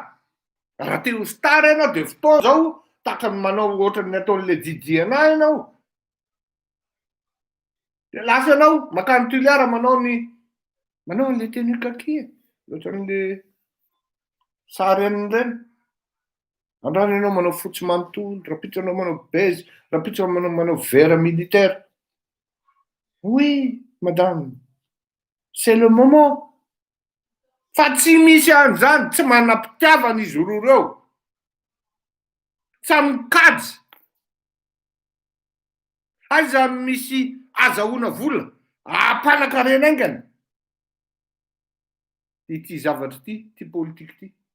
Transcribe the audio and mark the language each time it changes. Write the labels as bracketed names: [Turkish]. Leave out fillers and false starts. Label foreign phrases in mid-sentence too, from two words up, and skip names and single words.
[Malagasy] Raha teo star ianao de fotoana zao taka manao ohatran'ny ataon'le Didier anahy ianao. De lasa ianao makany tuliara manao an'le [French] tenue kaki. [Malagasy] Ohatran'le sareny reny. Andrano ianao manao fotsy manontolo, rapitso ianao manao beige, rapitso ianao manao [French] vert militaire. Oui, madame. C'est le moment. [Malagasy] Fa tsy misy an'izany, tsy manam-pitiavana izy roa reo. Samy kajy. Aiza misy azahoana vola, ampanakarena aingana. Ity zavatra ty politika ty.